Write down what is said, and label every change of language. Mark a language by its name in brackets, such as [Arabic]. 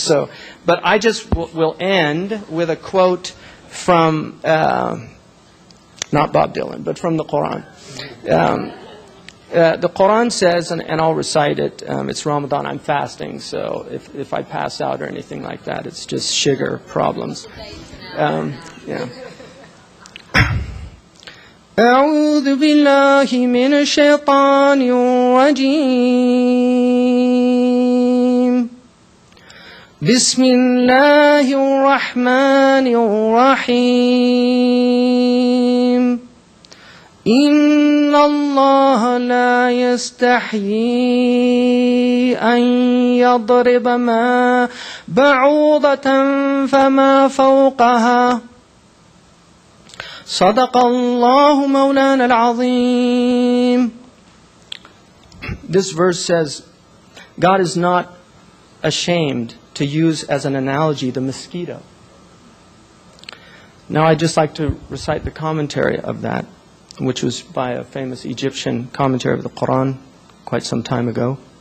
[English] So, but I just will end with a quote from, not Bob Dylan, but from the Quran. The Quran says, and I'll recite it, it's Ramadan, I'm fasting, so if I pass out or anything like that, it's just sugar problems. Yeah. [Arabic] أعوذ بالله من الشيطان الرجيم بسم الله الرحمن الرحيم إن الله لا يستحيي أن يضرب ما بعوضة فما فوقها صدق الله مولانا العظيم. [English] This verse says, God is not ashamed to use as an analogy the mosquito. Now I'd just like to recite the commentary of that, which was by a famous Egyptian commentary of the Quran quite some time ago.